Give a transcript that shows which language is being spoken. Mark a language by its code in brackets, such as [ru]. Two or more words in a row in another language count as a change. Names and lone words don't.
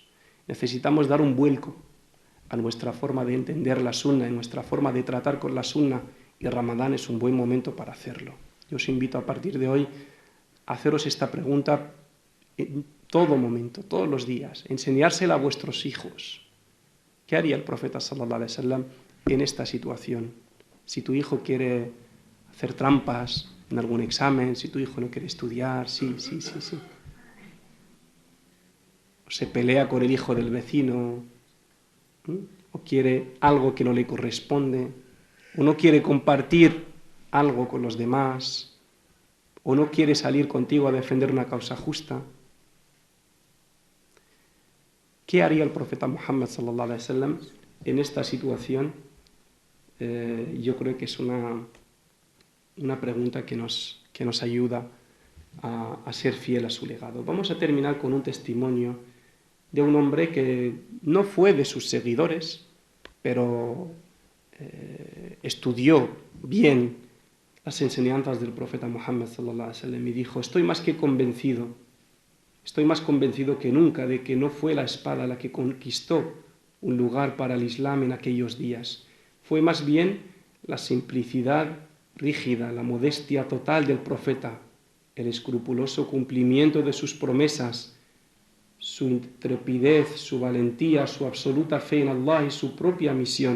[es] Necesitamos dar un vuelco a nuestra forma de entender la sunna, en nuestra forma de tratar con la sunna, y Ramadán es un buen momento para hacerlo. Yo os invito a partir de hoy a haceros esta pregunta en todo momento, todos los días, enseñársela a vuestros hijos. ¿Qué haría el profeta [ar] صلى الله عليه وسلم [es] en esta situación? Si tu hijo quiere hacer trampas en algún examen, si tu hijo no quiere estudiar, sí. O se pelea con el hijo del vecino, o quiere algo que no le corresponde, o no quiere compartir algo con los demás, o no quiere salir contigo a defender una causa justa. ¿Qué haría el profeta Muhammad [ar] صلى الله عليه وسلم [es] en esta situación? Yo creo que es una pregunta que nos ayuda a ser fiel a su legado. Vamos a terminar con un testimonio de un hombre que no fue de sus seguidores, pero estudió bien las enseñanzas del profeta Muhammad [ar] صلى الله عليه وسلم [es] y dijo: estoy más convencido que nunca de que no fue la espada la que conquistó un lugar para el Islam en aquellos días. Fue más bien la simplicidad rígida, la modestia total del profeta, el escrupuloso cumplimiento de sus promesas, su intrepidez, su valentía, su absoluta fe en Allah y su propia misión.